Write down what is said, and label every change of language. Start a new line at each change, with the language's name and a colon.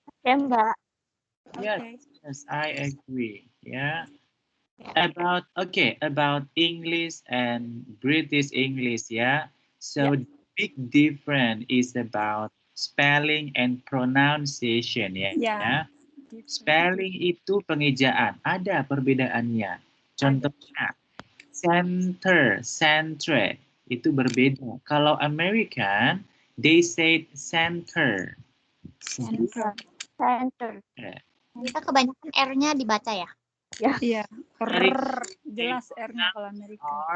Indonesian: Ya, Mbak.
English: Yes, Okay. yes, I agree. Yeah. Yeah. About English and British English, yeah. So Yeah. the big difference is about spelling and pronunciation, ya. Yeah.
Indonesian: Spelling itu pengejaan, ada perbedaannya. Contohnya, center, itu berbeda.
English: Kalau American, they say center. Center. Center.
Indonesian: Kita kebanyakan R-nya dibaca ya. Iya.
English: American,
Indonesian: Jelas R-nya kalau Amerika.